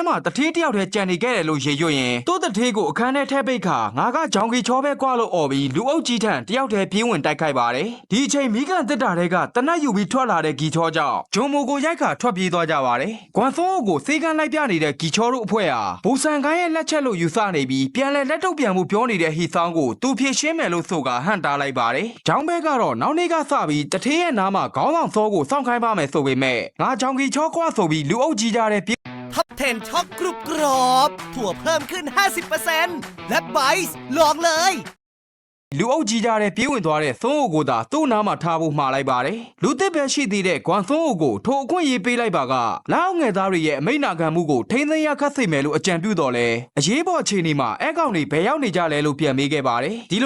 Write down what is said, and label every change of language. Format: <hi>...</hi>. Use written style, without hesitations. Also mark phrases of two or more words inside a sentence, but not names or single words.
<my>မှာတထေးတယောက်တည်းကြံနေခဲ့တယ်လို့ရေရွတ်ရင်သူ့တထေးကိုအခန်းထဲထည့်ပိတ်ခါငါကဂျောင်ကီချောပဲကွာလို့អော်ပြီးလူအုပ်ကြီးထံတယောက်တည်းပြေးဝင်တိုက်ခိုက်ပါတယ်ဒီအချိန်မိကန်တစ်တာတွေကတနတ်ယူပြီးထွက်လာတဲ့ဂီချောကြောင့်ဂျုံမိုကိုရိုက်ခါထွက်ပြေးသွားကြပါတယ်ဂွမ်စွန်းကိုစေးကန်းလိုက်ပြနေတဲ့ဂီချောတို့အဖွဲ့ဟာဘူဆန်ကိုင်းရဲ့လက်ချက်လို့ယူဆနေပြီးပြန်လဲလက်ထုတ်ပြန်မှုပြောနေတဲ့ဟီဆောင်းကိုသူဖြည့်ရှင်းမယ်လို့ဆိုကဟန်တားလိုက်ပါတယ်ဂျောင်ဘဲကတော့နောက်နေ့ကစပြီးတထေးရဲ့နားမှာခေါင်းဆောင်စောကိုစောင့်ခိုင်းပါမယ်ဆိုပေမဲ့ငါဂျောင်ကီချောကွာဆိုပြီးလူအုပ်ကြီးကြတဲ့</my> <th>ท็อป 10 ช็อกกรุบกรอบถั่วเพิ่มขึ้น 50% และไบส์ลองเลย</th> <my>လူအုပ်ကြီးကြတဲ့ပြေးဝင်သွားတဲ့သွန်းအိုကိုသာသူ့နားမှာထားဖို့မှားလိုက်ပါတယ်လူသစ်ပဲရှိသေးတဲ့ဂွမ်သွန်းအိုကိုထိုအခွင့်ရေးပေးလိုက်ပါကလောက်ငယ်သားတွေရဲ့အမိန့်နာခံမှုကိုထိန်းသိမ်းရခတ်စေမယ်လို့အကြံပြုတော်လဲအရေးပေါ်အခြေအနေမှာအဲကောင်တွေဘယ်ရောက်နေကြလဲလို့ပြန်မေးခဲ့ပါတယ်ဒီလို</my>